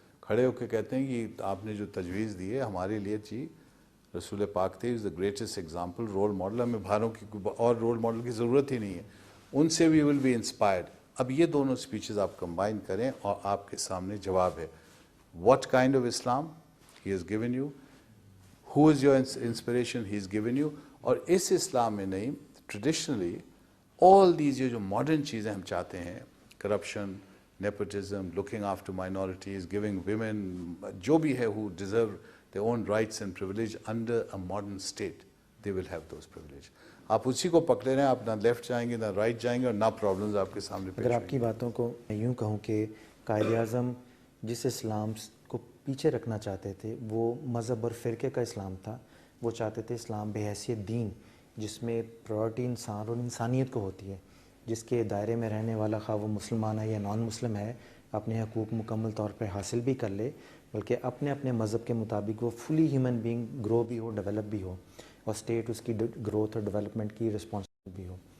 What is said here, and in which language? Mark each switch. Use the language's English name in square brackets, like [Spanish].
[Urdu] کھڑے ہو کے کہتے ہیں کہ آپ نے جو تجویز دی ہے ہمارے لیے جی رسول پاک تھے, [English] is the greatest example, [Urdu] role model, ہمیں بھاروں کی اور رول ماڈل کی ضرورت ہی نہیں ہے, ان سے [English] We will be inspired. [Urdu] اب یہ دونوں اسپیچز آپ کمبائن کریں اور آپ کے سامنے جواب ہے. [English] What kind of Islam he has given you, who is your inspiration, he's given you. [Urdu] اور اس اسلام میں نہیں, [English] traditionally all these یہ جو modern [Urdu] چیزیں ہم چاہتے ہیں, [English] corruption, nepotism, looking after minorities, giving women [Urdu] جو بھی ہے [English] who deserve their own rights and privilege under a modern state, they will have those privilege. [Urdu] آپ اسی کو پکڑے رہے ہیں, آپ نہ لیفٹ جائیں گے نہ رائٹ جائیں گے اور نہ پرابلمز آپ کے سامنے پیش اگر آپ کی باتوں کو میں یوں کہوں کہ قائد اعظم جس اسلام کو پیچھے رکھنا چاہتے تھے وہ مذہب اور فرقے کا اسلام تھا. وہ چاہتے تھے اسلام بحیثیت دین جس میں پرائرٹی انسان اور انسانیت کو ہوتی ہے, جس کے دائرے میں رہنے والا خواہ وہ مسلمان ہے یا نان مسلم ہے اپنے حقوق مکمل طور پہ حاصل بھی کر لے, بلکہ اپنے اپنے مذہب کے مطابق وہ [English] fully human being grow [Urdu] بھی ہو, ڈیولپ بھی ہو, اور اسٹیٹ اس کی گروتھ اور ڈیولپمنٹ کی رسپانسبل بھی ہو.